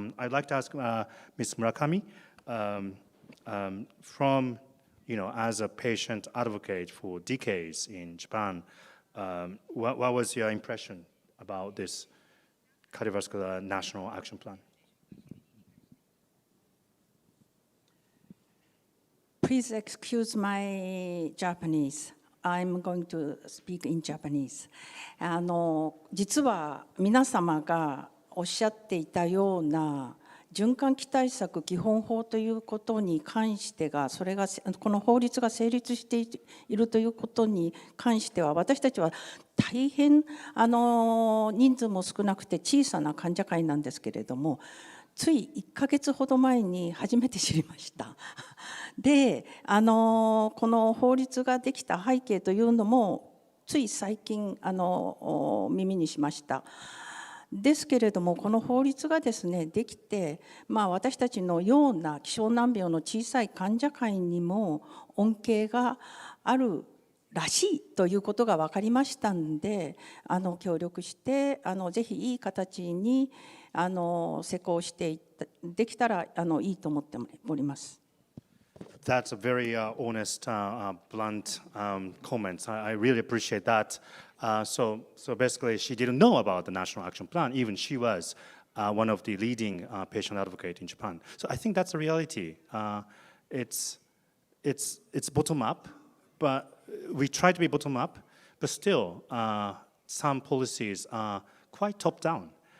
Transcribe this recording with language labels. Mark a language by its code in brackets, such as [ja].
[en] I'd like to ask Ms. Murakami, from as a patient advocate for decades in Japan, what was your impression about this cardiovascular national action plan? Please excuse my Japanese. I'm going to speak in Japanese. [ja] 実は皆様がおっしゃっていたような循環器対策基本法ということに関してが、それがこの法律が成立しているということに関しては、私たちは大変人数も少なくて小さな患者会なんですけれども、つい1ヶ月ほど前に初めて知りました。で、この法律ができた背景というのもつい最近耳にしました。ですけれども、この法律がですねできて、私たちのような希少難病の小さい患者会にも恩恵があるらしいということが分かりましたんで、協力してぜひいい形に施行してできたらいいと思っております。 [en] That's a very honest, blunt comments. I really appreciate that. So basically, she didn't know about the National Action Plan. Even she was one of the leading patient advocates in Japan. So I think that's a reality. It's bottom up, but we try to be bottom up, but still, some policies are quite top down.